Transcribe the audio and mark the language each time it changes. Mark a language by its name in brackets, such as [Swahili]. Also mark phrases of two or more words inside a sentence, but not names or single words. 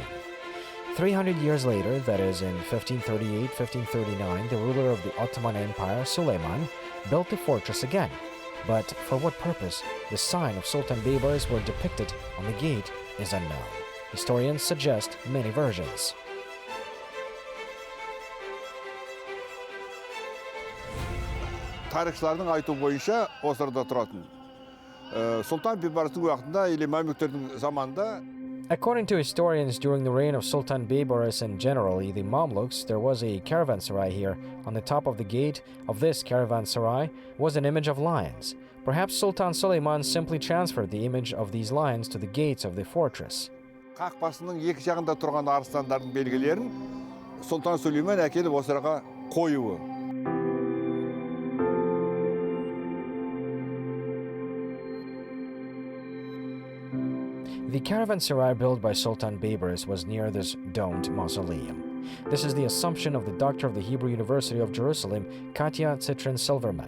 [English] 300 years later, that is in 1538-1539, the ruler of the Ottoman Empire, Suleiman, built the fortress again. But for what purpose the sign of Sultan Beibarys were depicted on the gate is unknown. Historians suggest many versions. [Kazakh] Тарихшылардың айту бойынша осында тұратын. Султан Бейбарыстың уақытында или Мамлюктердің заманында. [English] According to historians, during the reign of Sultan Beibarys and generally the Mamluks, there was a caravanserai here. On the top of the gate of this caravanserai was an image of lions. Perhaps Sultan Suleiman simply transferred the image of these lions to the gates of the fortress. [Kazakh] Қақпасының екі жағында тұрған арыстандардың белгілерін Султан Сулейман әкеліп осыраға қоюы. [English] The caravanserai built by Sultan Beibarys was near this domed mausoleum. This is the assumption of the doctor of the Hebrew University of Jerusalem, Katya Citrin-Silverman.